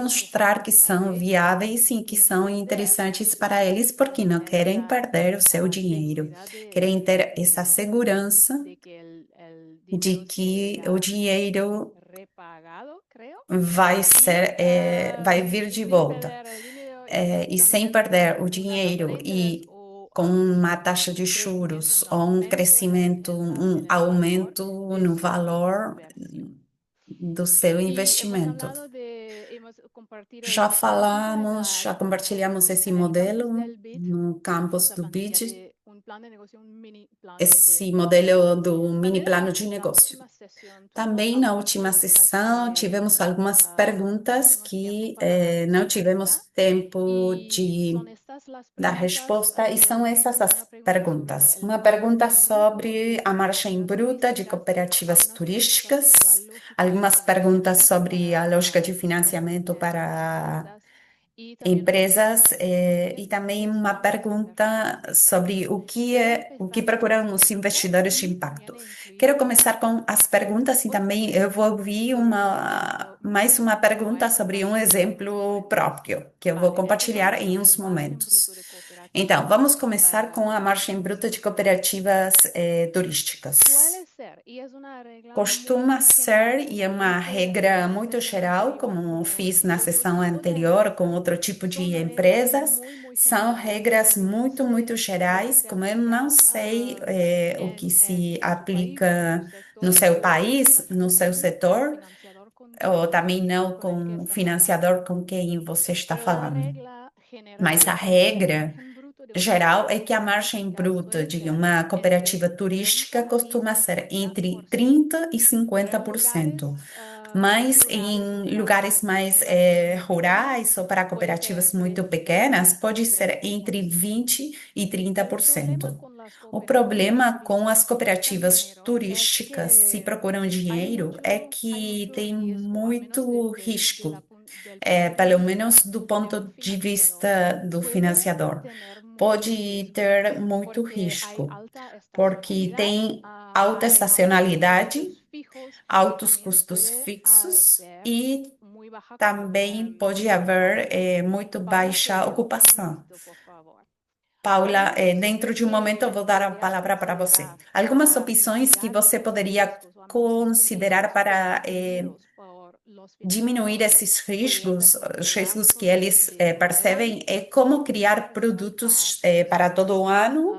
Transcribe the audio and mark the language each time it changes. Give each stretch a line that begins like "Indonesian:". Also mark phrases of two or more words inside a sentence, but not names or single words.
Portuguese: demonstrar que
Spanish: interesantes para
Portuguese: são
Spanish: ellos
Portuguese: viáveis
Spanish: porque no
Portuguese: e que
Spanish: quieren
Portuguese: são
Spanish: perder
Portuguese: interessantes para eles, porque não querem
Spanish: esa
Portuguese: perder o seu dinheiro,
Spanish: seguridad
Portuguese: querem ter essa segurança
Spanish: de que el
Portuguese: de
Spanish: dinero
Portuguese: que o
Spanish: sea
Portuguese: dinheiro
Spanish: repagado, creo,
Portuguese: vai
Spanish: y
Portuguese: ser, vai vir de
Spanish: sin
Portuguese: volta.
Spanish: perder el dinero
Portuguese: E sem
Spanish: también
Portuguese: perder o
Spanish: una tasa
Portuguese: dinheiro
Spanish: de interés
Portuguese: e o com uma taxa de
Spanish: crecimiento,
Portuguese: juros
Spanish: un
Portuguese: ou um
Spanish: aumento
Portuguese: crescimento,
Spanish: en
Portuguese: um
Spanish: el valor
Portuguese: aumento
Spanish: de
Portuguese: no
Spanish: su
Portuguese: valor
Spanish: inversión.
Portuguese: do seu
Spanish: Y hemos
Portuguese: investimento.
Spanish: hablado hemos compartido
Portuguese: Já
Spanish: esta plantilla
Portuguese: falamos, já compartilhamos esse
Spanish: en el campus
Portuguese: modelo
Spanish: del BID,
Portuguese: no campus
Spanish: esta
Portuguese: do
Spanish: plantilla
Portuguese: BID,
Spanish: de un plan de negocio, un mini plan de
Portuguese: esse
Spanish: negocio.
Portuguese: modelo do mini
Spanish: También
Portuguese: plano de
Spanish: en la
Portuguese: negócio.
Spanish: última sesión tuvimos
Portuguese: Também na
Spanish: algunas
Portuguese: última
Spanish: preguntas
Portuguese: sessão
Spanish: que
Portuguese: tivemos algumas
Spanish: no
Portuguese: perguntas
Spanish: tuvimos tiempo
Portuguese: que
Spanish: para
Portuguese: não
Spanish: respuesta
Portuguese: tivemos tempo
Spanish: y
Portuguese: de
Spanish: son estas las
Portuguese: dar
Spanish: preguntas.
Portuguese: resposta, e são essas
Spanish: Una
Portuguese: as
Spanish: pregunta sobre
Portuguese: perguntas.
Spanish: el
Portuguese: Uma pergunta
Spanish: margen bruto
Portuguese: sobre
Spanish: de
Portuguese: a margem
Spanish: cooperativas
Portuguese: bruta de
Spanish: turísticas,
Portuguese: cooperativas
Spanish: algunas preguntas sobre la
Portuguese: turísticas,
Spanish: lógica de
Portuguese: algumas perguntas
Spanish: financiamiento
Portuguese: sobre a lógica de
Spanish: para
Portuguese: financiamento
Spanish: empresas
Portuguese: para
Spanish: chiquitas y también una
Portuguese: empresas,
Spanish: pregunta sobre
Portuguese: e também uma
Spanish: gestión de
Portuguese: pergunta
Spanish: inversión.
Portuguese: sobre
Spanish: Quiero
Portuguese: o que
Spanish: empezar con las
Portuguese: procuram os
Spanish: preguntas
Portuguese: investidores de
Spanish: y
Portuguese: impacto.
Spanish: también he
Portuguese: Quero
Spanish: incluido
Portuguese: começar com as perguntas e
Spanish: otro
Portuguese: também eu vou
Spanish: ejemplo
Portuguese: ouvir
Spanish: sobre un ejemplo
Portuguese: mais uma
Spanish: como
Portuguese: pergunta
Spanish: esta
Portuguese: sobre um
Spanish: margen bruto de
Portuguese: exemplo
Spanish: cooperativas.
Portuguese: próprio, que eu vou
Spanish: Vale,
Portuguese: compartilhar
Spanish: empezamos
Portuguese: em
Spanish: con el
Portuguese: uns
Spanish: margen
Portuguese: momentos.
Spanish: bruto de
Portuguese: Então,
Spanish: cooperativas.
Portuguese: vamos começar com a margem bruta de cooperativas turísticas.
Spanish: Suele ser, y es una regla
Portuguese: Costuma
Spanish: muy general,
Portuguese: ser, e
Spanish: como
Portuguese: é
Spanish: lo
Portuguese: uma
Spanish: hice
Portuguese: regra
Spanish: en la
Portuguese: muito
Spanish: sesión
Portuguese: geral,
Spanish: anterior
Portuguese: como
Spanish: con
Portuguese: fiz na
Spanish: otro
Portuguese: sessão
Spanish: tipo de
Portuguese: anterior com
Spanish: empresas,
Portuguese: outro tipo de
Spanish: son reglas
Portuguese: empresas,
Spanish: muy, muy
Portuguese: são
Spanish: generales
Portuguese: regras
Spanish: que no
Portuguese: muito, muito
Spanish: sé cómo
Portuguese: gerais.
Spanish: se
Portuguese: Como eu não
Spanish: aplican
Portuguese: sei o que se
Spanish: en tu país, en tu
Portuguese: aplica no
Spanish: sector
Portuguese: seu
Spanish: o
Portuguese: país, no seu
Spanish: exactamente el
Portuguese: setor,
Spanish: financiador
Portuguese: ou também não
Spanish: con el que
Portuguese: com o
Spanish: estás hablando.
Portuguese: financiador com quem você está
Spanish: Pero la
Portuguese: falando.
Spanish: regla general
Portuguese: Mas a
Spanish: es que el
Portuguese: regra
Spanish: margen bruto de una
Portuguese: geral é que a
Spanish: cooperativa
Portuguese: margem
Spanish: turística
Portuguese: bruta
Spanish: suele
Portuguese: de
Spanish: ser
Portuguese: uma
Spanish: entre
Portuguese: cooperativa turística
Spanish: 30 y
Portuguese: costuma ser entre
Spanish: 50%.
Portuguese: 30% e
Spanish: Pero
Portuguese: cinquenta
Spanish: en
Portuguese: por cento.
Spanish: lugares más
Portuguese: Mas
Spanish: rurales o
Portuguese: em
Spanish: para
Portuguese: lugares mais
Spanish: cooperativas muy pequeñas
Portuguese: rurais ou para
Spanish: puede ser
Portuguese: cooperativas
Spanish: entre
Portuguese: muito pequenas,
Spanish: 20
Portuguese: pode
Spanish: y
Portuguese: ser entre
Spanish: 30%.
Portuguese: 20% e
Spanish: El problema
Portuguese: 30%.
Spanish: con las
Portuguese: O
Spanish: cooperativas
Portuguese: problema com as
Spanish: turísticas que buscan
Portuguese: cooperativas
Spanish: dinero es
Portuguese: turísticas, se
Spanish: que
Portuguese: procuram dinheiro, é
Spanish: hay
Portuguese: que
Spanish: mucho
Portuguese: tem
Spanish: riesgo, al menos
Portuguese: muito risco,
Spanish: del punto de
Portuguese: pelo
Spanish: vista
Portuguese: menos do
Spanish: de un
Portuguese: ponto de
Spanish: financiador.
Portuguese: vista do
Spanish: Puede
Portuguese: financiador.
Spanish: tener mucho
Portuguese: Pode
Spanish: riesgo
Portuguese: ter muito
Spanish: porque hay
Portuguese: risco,
Spanish: alta
Portuguese: porque
Spanish: estacionalidad,
Portuguese: tem alta
Spanish: hay aumentos de
Portuguese: estacionalidade,
Spanish: precios
Portuguese: altos custos fixos e também pode haver muito baixa ocupação. Paula, dentro de um momento eu vou dar a palavra para você. Algumas opções que você poderia considerar para diminuir esses riscos, os riscos que eles percebem, é como criar produtos para todo o ano.